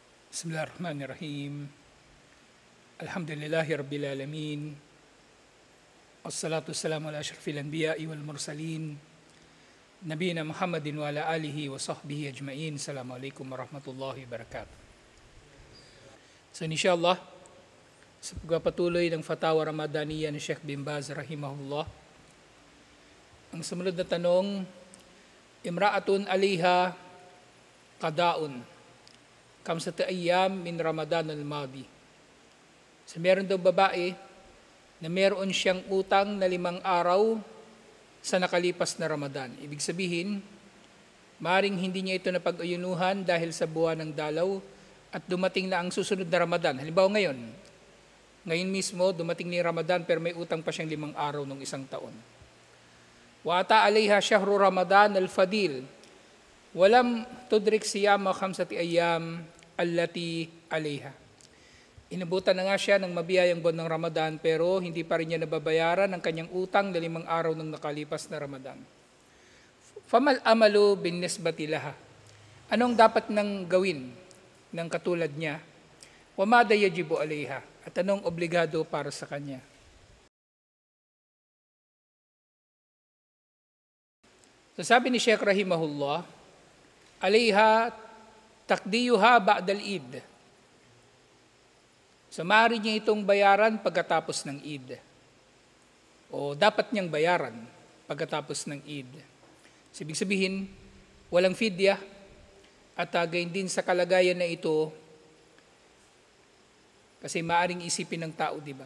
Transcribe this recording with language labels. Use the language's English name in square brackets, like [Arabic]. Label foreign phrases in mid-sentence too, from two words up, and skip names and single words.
[Arabic] بسم الله الرحمن الرحيم. الحمد لله رب العالمين. الصلاة والسلام على أشرف الأنبياء والمرسلين. نبينا محمد وعلى آله وصحبه أجمعين. السلام عليكم ورحمة الله وبركاته. [Filipino] So inshallah, sa pagpapatuloy ng Fatawa Ramadaniya ni Sheikh bin Baz rahimahullah, ang sumunod na tanong, [Arabic] امرأة عليها قضاء خمسة أيام من رمضان الماضي. [Filipino] So meron daw babae na meron siyang utang na 5 araw sa nakalipas na Ramadan. Ibig sabihin, maring hindi niya ito napag-ayunuhan dahil sa buwan ng dalaw at dumating na ang susunod na Ramadan. Halimbawa ngayon mismo dumating ni Ramadan pero may utang pa siyang 5 araw nung isang taon. [Arabic] وأتى عليها شهر رمضان الفاضل ولم تدرك صيام خمسة أيام التي عليها. [Filipino] Inabutan na nga siya ng mabiyayang buwan ng Ramadan pero hindi pa rin niya nababayaran ang kanyang utang na 5 araw ng nakalipas na Ramadan. [Arabic] فما العمل بالنسبة لها. [Filipino] Anong dapat nang gawin ng katulad niya? [Arabic] وماذا يجب عليها. [Filipino] At anong obligado para sa kanya? So sabi ni Sheikh rahimahullah, [Arabic] عليها تقضيها بعد العيد. [Filipino] So maaari niya itong bayaran pagkatapos ng Eid. O dapat niyang bayaran pagkatapos ng Eid. So, ibig sabihin, walang fidya at gayon din sa kalagayan na ito kasi maaring isipin ng tao, di ba?